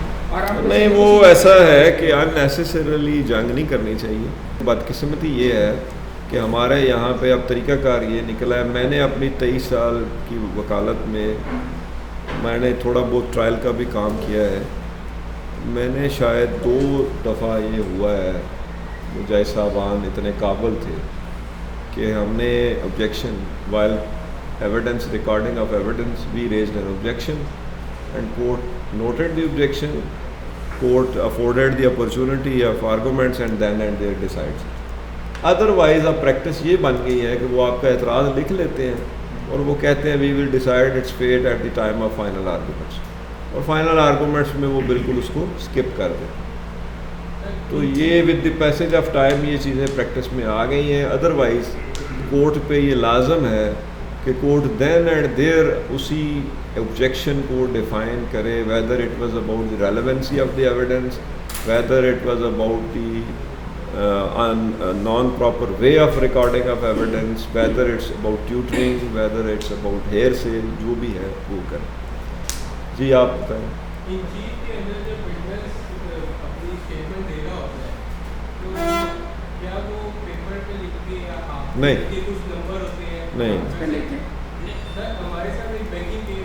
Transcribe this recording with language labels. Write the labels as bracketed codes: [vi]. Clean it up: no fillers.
[ur] اور نہیں وہ ایسا ہے کہ اننیسیسریلی جنگ نہیں کرنی چاہیے. بدقسمتی یہ ہے کہ ہمارے یہاں پہ اب طریقہ کار یہ نکلا ہے. میں نے اپنی 23 سال کی وکالت میں نے تھوڑا بہت ٹرائل کا بھی کام کیا ہے. میں نے شاید 2 دفعہ یہ ہوا ہے، جج صاحبان اتنے قابل تھے کہ ہم نے [en] objection while evidence recording of evidence we raised an objection and court noted the objection, court afforded the opportunity of arguments and then and there decides. [ur] Otherwise اب پریکٹس یہ بن گئی ہے کہ وہ آپ کا اعتراض لکھ لیتے ہیں اور وہ کہتے ہیں [en] we will decide its fate at the time of final arguments, [ur] اور فائنل آرگومنٹس میں وہ بالکل اس کو اسکپ کر دیں. تو یہ [en] with the passage of time [ur] یہ چیزیں پریکٹس میں آ گئی ہیں. [en] otherwise [ur] کورٹ پہ یہ لازم ہے کہ کورٹ دین اینڈ دیر اسی آبجیکشن کو ڈیفائن کرے، [en] whether it was about the relevancy of the evidence, whether it was about the non-proper way of recording of evidence, whether it's about tutoring, whether it's about hearsay, [ur] جو بھی ہے وہ کریں. جی آپ بتائیں. ان چیز کے اندر جب وٹنس اپنی اسٹیٹمنٹ دے رہا ہوتا ہے تو کیا وہ پیپر پہ لکھ کے یا آپ کے کچھ نمبر ہوتے ہیں؟ نہیں ہمارے ساتھ ایک بینکنگ